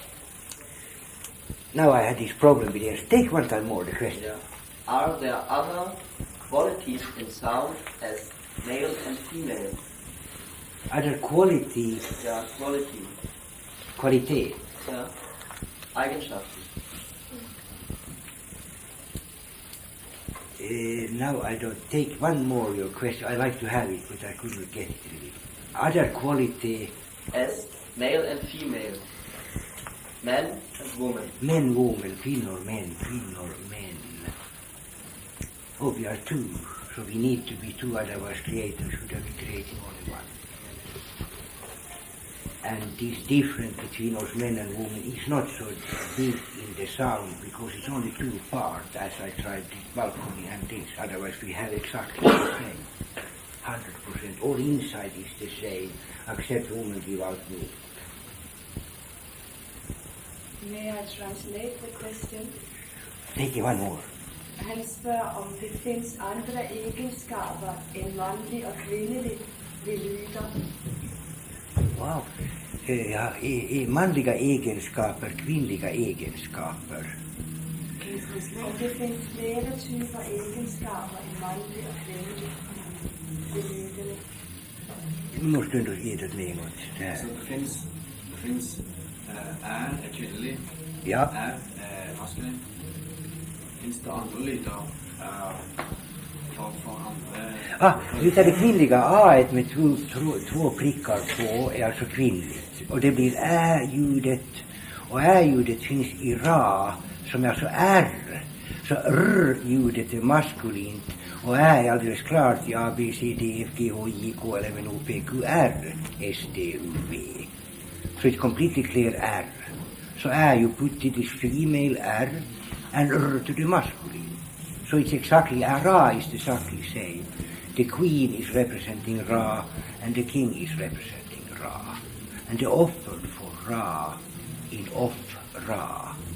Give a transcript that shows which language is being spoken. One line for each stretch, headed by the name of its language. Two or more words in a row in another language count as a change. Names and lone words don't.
English: Now I had this problem with this. Take one time more the question. Yeah. Are there other qualities in sound as male and female? Other qualities, Ja, quality.
German: Qualität. Ja. Eigenschaften.
English: Now I don't take one more your question. I like to have it, but I couldn't get it really. Other quality, As male and female. Man and woman. men, woman,
Swedish: kvinnor, män.
English: Oh, we are two, so we need to be two, otherwise creators would have been creating only one. And this difference between us men and women is not so big in the sound, because it's only two parts, as I tried this balcony and this, otherwise we have exactly the same. 100%. All inside is the same, except women give out milk. May I translate the question? Take one more.
Danish: Han spørger, om det findes andre egenskaber end mandlig og kvindelig ved lyder. Wow.
Swedish: Ja, manliga egenskaper, kvinnliga egenskaper.
Danish: Om det findes flere typer egenskaper end mandlig og kvindelig ved lydene.
Swedish: Vi måste ändå ge det med något där. Så det finns är kvinnlig, Ja. är maskulin. Finns det andra lyder för andra? Utan det kvinnliga A med två prickar på är alltså kvinnligt. Och det blir ä-ljudet. Och ä-ljudet finns i ra, som är alltså r. Så r-ljudet är maskulint. Och ä är alldeles klart i A, B, C, D, F, G, H, I, K, L, M, N, O, P, Q, R, S, D, U, V.
English: So it's completely clear R. So you put it as female R and R to the masculine. So it's exactly, Ra is exactly same. The queen is representing Ra and the king is representing Ra. And the offer for Ra in off Ra.